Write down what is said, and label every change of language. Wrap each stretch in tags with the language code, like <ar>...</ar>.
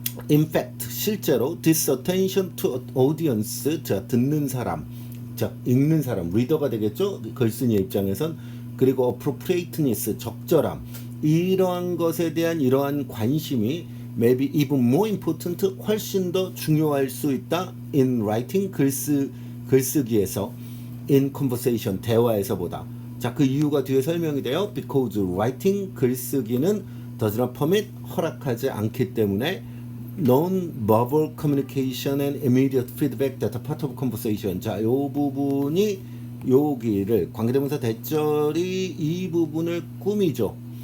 <en>In fact,</en> <ko>실제로</ko> <en>this attention to audience,</en> <ko>자, 듣는 사람, 자, 읽는 사람, 리더가 되겠죠? 글쓴이의 입장에선. 그리고 appropriateness, 적절함, 이러한 것에 대한 이러한 관심이</ko> <en>maybe even more important,</en> <ko>훨씬 더 중요할 수 있다.</ko> <en>in writing,</en> <ko>글쓰기에서,</ko> <en>in conversation,</en> <ko>대화에서보다. 자, 그 이유가 뒤에 설명이 돼요.</ko> <en>because writing,</en> <ko>글쓰기는</ko> <en>does not permit,</en> <ko>허락하지 않기 때문에</ko> <en>non-verbal communication and immediate feedback that are part of conversation.</en> <ko>자, 요 부분이 여기를 관계대명사 대절이 이 부분을 꾸미죠.</ko>